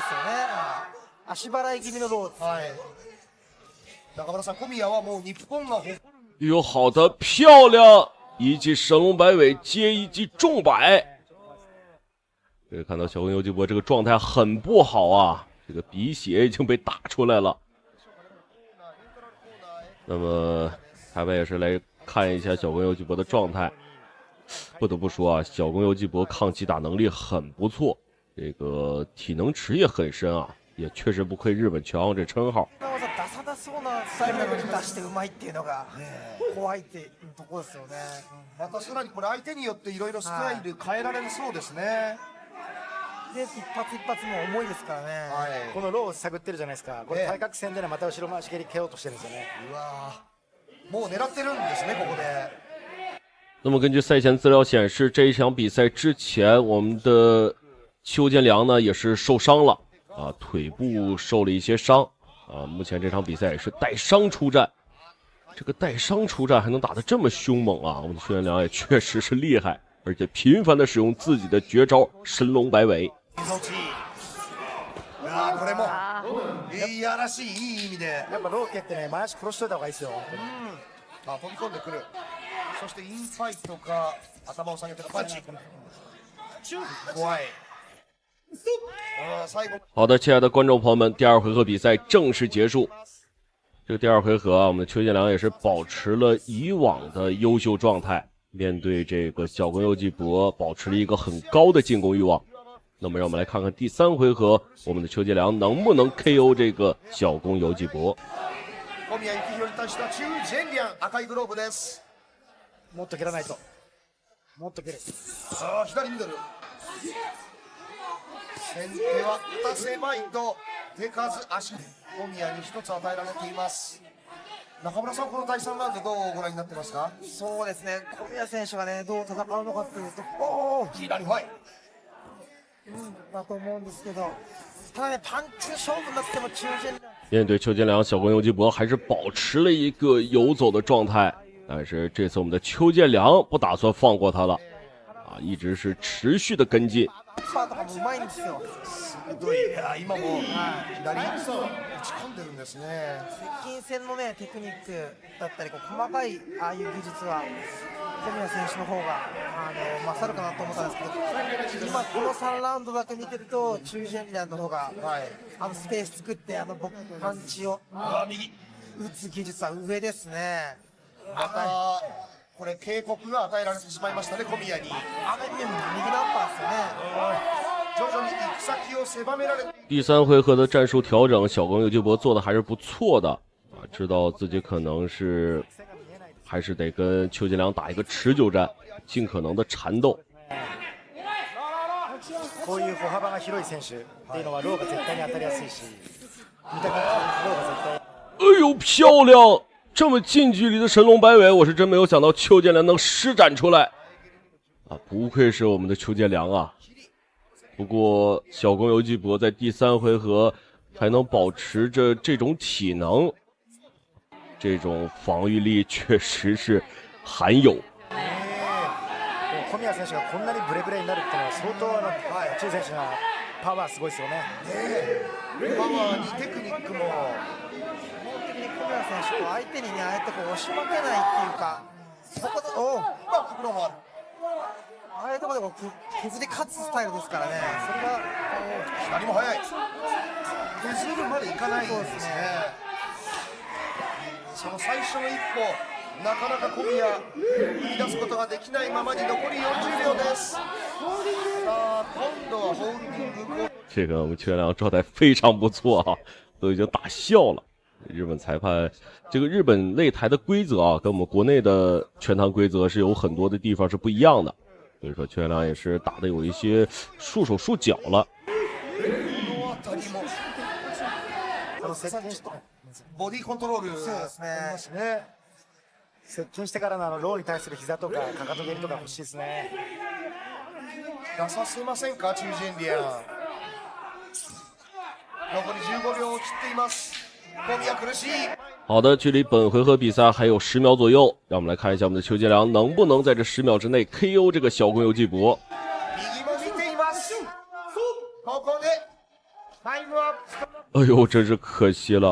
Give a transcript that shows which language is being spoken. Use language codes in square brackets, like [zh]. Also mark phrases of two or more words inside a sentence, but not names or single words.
[ja] 足払い気味のローズ。はい。中村さん、小宮はもう日本が [zh] 哟，好的，漂亮！一記神龍擺尾接一記重擺。可以看到小宮游紀博這個狀態很不好啊，這個鼻血已經被打出來了。那麼台北也是來看一下小宮游紀博的狀態。不得不說啊，小宮游紀博抗擊打能力很不錯，這個體能池也很深啊，也確實不愧日本拳王這稱號。 [ja] 出さなそうなスタイルなのに出してうまいっていうのが怖いっていうところですよね。またさらにこれ相手によっていろいろスタイル変えられるそうですね。で一発一発も重いですからね。このローを探ってるじゃないですか。これ対角線でねまた後ろ回し蹴り蹴ろうとしてるんですよね。うわもう狙ってるんですねここで。 [zh] 那麼根據賽前資料顯示，這一場比賽之前，我們的邱建良呢也是受傷了啊，腿部受了一些傷啊。目前這場比賽也是帶傷出戰，這個帶傷出戰還能打得這麼兇猛啊！我們的邱建良也確實是厲害，而且頻繁的使用自己的絕招神龍擺尾。 [ja] これもいやらしいいい意味で、やっぱローケってね前足殺しといた方がいいですよ。飛び込んでくる。そしてインファイトか頭を下げてのパンチ。怖い。 [zh] 好的，親愛的觀眾朋友們，第二回合比賽正式結束。這個第二回合啊，我们的邱建良也是保持了以往的优秀状态，面对这个小宫佑纪博，保持了一个很高的进攻欲望。那么让我们来看看第3回合，我们的邱建良能不能 KO 这個小宮佑紀博。 [ja] 小宮幸宏に対してはチュウ・ジェンリャン赤いグローブです。もっと蹴らないと。もっと蹴る。さあ左ミドル。先手は打たせまいと手数足。小宮に1つ与えられています。中村さん、この第3ラウンドどうご覧になってますか？そうですね、小宮選手がね、どう戦うのかっていうと、左ファイ。だと思うんですけど、ただね、パンチ勝負になってもチュウ・ジェンリャン。 [zh] 面对邱建良，小宮佑紀博還是保持了一個游走的狀態，但是這次我們的邱建良不打算放過他了，一直是持續的跟進。 [ja] パーとかもうまいんですよ。鋭い。今も左打ち込んでるんですね。接近戦のね、テクニックだったり、細かいああいう技術は小宮選手の方が勝るかなと思ったんですけど、今この3ラウンドだけ見てるとチュウ・ジェンリャンの方が、スペース作ってパンチを打つ技術は上ですね。またこれ警告が与えられてしまいましたね、小宮に。右ナンパーですよね。徐々に行く先を狭められて。 [zh] 第3回合的戰術調整，小宮佑紀博做的還是不錯的啊，知道自己可能是還是得跟邱建良打一個持久戰，盡可能的纏鬥。 [ja] こういう歩幅が広い選手っていうのはローが絶対に当たりやすいし、見た感じローが絶対。 [zh] 哎呦，漂亮！這麼近距離的神龍擺尾，我是真沒有想到邱建良能施展出來啊！不愧是我們的邱建良啊！不過小宮佑紀博在第3回合還能保持着這種體能，這種防禦力確實是罕有。 [ja] 小宮選手がこんなにブレブレになるっていうのは相当チュウ選手のパワーすごいですよね。パワーにテクニックも。小宮選手相手にね、ああやって押し負けないっていうか、そこでバックフローもある。ああいうところで削り勝つスタイルですからね。それが左も速い。削るまでいかないんですね。その最初の一歩、なかなか小宮言い出すことができないままに残り40秒です。さあ今度はホールディング。 [zh] 這個我們邱建良狀態非常不錯啊，都已經打笑了。日本裁判，這個日本擂台的規則啊，跟我們國內的拳壇規則是有很多的地方是不一樣的。所以說邱建良也是打得有一些束手束腳了。 [ja] ボディコントロール。そうですね。接近してからのローに対する膝とかかかと蹴りとか欲しいですね。出させませんか、チュウ・ジェンリャン。残り15秒を切っています。 [zh] 好的，距離本回合比賽還有10秒左右，讓我們來看一下我們的邱建良能不能在這10秒之內 KO 這個小宮佑紀博。哎呦，真是可惜了啊！